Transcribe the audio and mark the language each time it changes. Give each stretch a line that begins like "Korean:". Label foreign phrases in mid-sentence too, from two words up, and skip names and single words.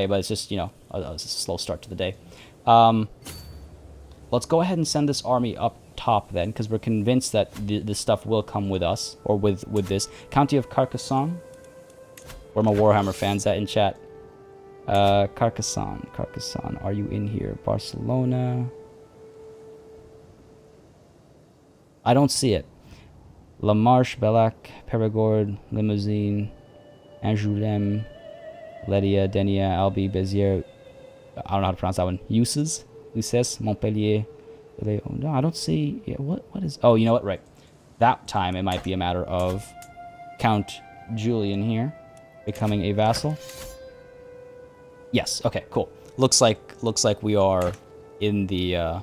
English: But it's just, you know, a slow start to the day. Let's go ahead and send this army up top then, because we're convinced that this stuff will come with us, or with this. County of Carcassonne. Where my Warhammer fans at in chat? Carcassonne. Are you in here? Barcelona. I don't see it. La Marche, Bellac, Perigord, Limousin, Angoulême, Ledia, Denia, Albi, Béziers. I don't know how to pronounce that one. Uses, Montpellier. No, I don't see. Yeah, what is? Oh, you know what? Right. That time it might be a matter of Count Julian here becoming a vassal. Yes. Okay. Cool. Looks like we are in the.